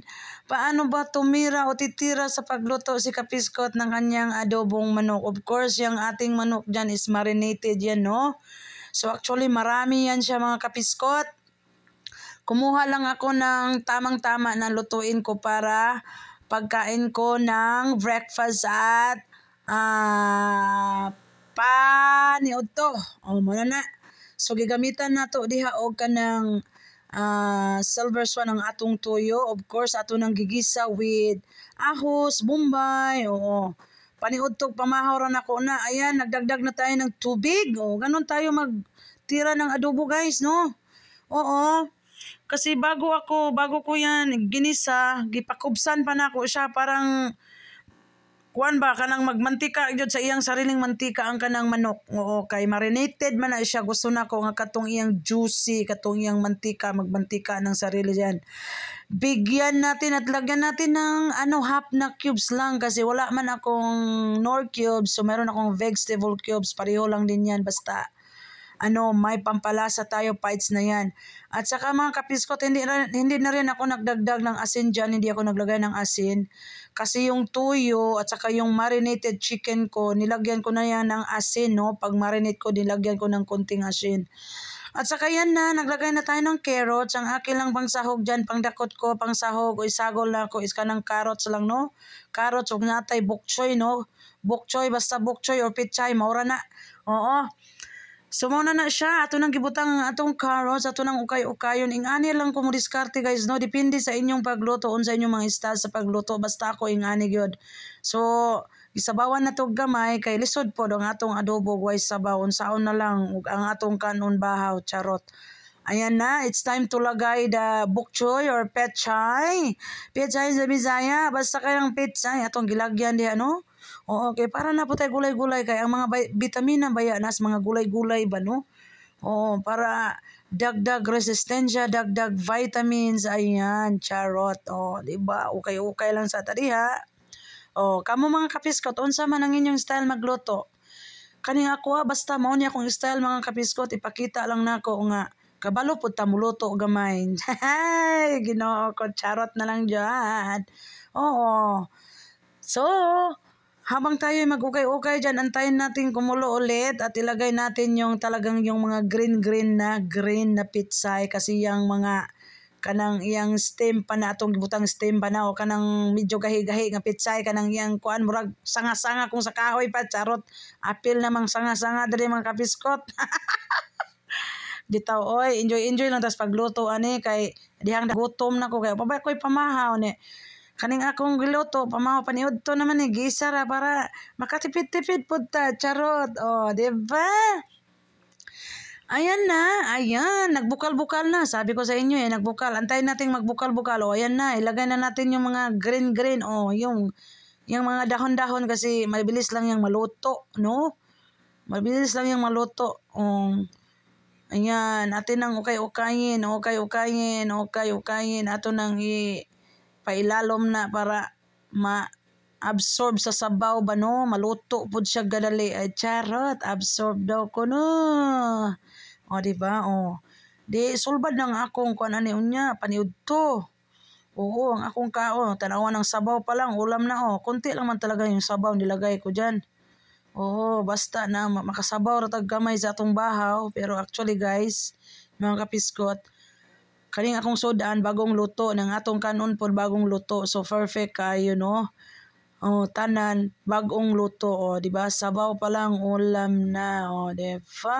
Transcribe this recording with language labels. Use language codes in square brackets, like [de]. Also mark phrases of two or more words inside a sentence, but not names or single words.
[tl] Paano ba tumira o titira sa pagluto si kapiskot ng kanyang adobong manok? [en] Of course, [tl] yung ating manok dyan is marinated yan, no? So actually, marami yan siya mga kapiskot. Kumuha lang ako ng tamang-tama na lutuin ko para pagkain ko ng breakfast at paniod to. O, muna na. [ceb] So, gigamitan na to diha og kanang silver swan ang atong tuyo. [en] Of course, [ceb] ato nang gigisa with ahos, bombay, oo. Paniod to, pamahaw ra nako na. [tl] Ayan, nagdagdag na tayo ng tubig. O, ganon tayo magtira ng adobo, guys, no? [ceb] Oo. [tl] Kasi bago ko yan ginisa, [ceb] gipakubsan pa nako siya parang kuan ba kanang magmantika gyud sa iyang sariling mantika ang kanang manok. Oo, kay marinated man na siya. Gusto nako nga katong iyang juicy, katong iyang mantika, [tl] magmantika ng sarili diyan. Bigyan natin at lagyan natin ng half na cubes lang kasi wala man akong nor cubes, so meron akong [en] vegetable cubes, [tl] pareho lang din yan basta may pampalasa tayo, bites na yan. At saka mga kapiskot, hindi na rin ako nagdagdag ng asin dyan, hindi ako naglagay ng asin. Kasi yung tuyo at saka yung [en] marinated chicken [tl] ko, nilagyan ko na yan ng asin, no? Pag marinate ko, nilagyan ko ng konting asin. At saka yan na, naglagay na tayo ng carrots. Ang akin lang pang sahog dyan, pang dakot ko, pang sahog, o isagol na ako, [ceb] is kanang carrots lang, no? Carrots, huwag natay bok choy, no? Bok choy, basta bok choy or pichay, maura na. Oo. So muna na siya, ato nang gibutang atong carrots, ato nang ukay-ukayon. Ingani lang ko mo diskarte, guys, no? Depende sa inyong pagluto, sa inyong mga style sa pagluto, basta ako ingani gyud. So, isabawan na to gamay, kay lisod po ang atong adobo, guys, sabaw. Unsaon na lang, ang atong kanon bahaw, charot. [tl] Ayan na, [en] it's time to lagay the bok choy or pechay. [ceb] Pechay sa Bisaya, basta kayang pechay, atong gilagyan diha, no? Oo, okay, para na po tayo gulay-gulay kay ang mga vitamina baya nas mga gulay-gulay ba, no? [tl] Oo, para dagdag resistensya, dagdag vitamins, ayan, charot. Oh, di ba? [ceb] Okay lang sa tadiha. Oh, kamo mga kapiskot, unsa man ang inyong style magluto? Kaning ako basta mao ni akong style mga kapiskot, ipakita lang nako nga kabalo pud ta muluto gamay. Ginoo ko, charot na lang diyan. Oo. [tl] So, habang tayo mag-ukay-ukay dyan, antayin natin kumulo ulit at ilagay natin yung talagang yung mga [ceb] green na pitsay kasi yung mga kanang iyang stem pa na atong gibutang stem pa na o kanang medyo gahi-gahi nga pitsay kanang iyang kuan murag sanga-sanga kung sa kahoy pa, charot. Apil namang sanga-sanga diri mga kapiskot. Bitaw oy, enjoy lang tas pagluto ani kay dihang gutom na ko kay pabay ko'y pamahaw ni. Kaning akong giluto, pamahaw paniud to naman ni gisara para makatipid-tipid pud ta, charot. Oh, di ba? Ayan, nagbukal-bukal na. [tl] Sabi ko sa inyo nagbukal. Antayin nating magbukal-bukal. Oh, ayan na, ilagay na natin yung mga green. Oh, yung mga dahon-dahon kasi mabilis lang yung maluto, no? Mabilis lang yung maluto. Oh, ayan, atin nang ukay-ukayin. [ceb] Ato nang pailalom na para ma-absorb sa sabaw ba, no? Maluto pud siya gadali. Ay, charot, absorb daw ko, no? O, diba? O. Di, sulbad ng akong kuan ani unya, paniud to. Oo, ang akong kaon, tanawan ng sabaw pa lang, ulam na, [tl] konti lang man talaga yung sabaw nilagay ko dyan. [ceb] Oo, basta na makasabaw ratag gamay sa atong bahaw. Pero [en] actually, guys, [ceb] mga kapiskot, kaning akong sudan bagong luto ng atong kanon pod bagong luto, so perfect kayo, no? Oh, tanan bagong luto, di ba? [tl] Sabaw pa lang ulam na, di ba?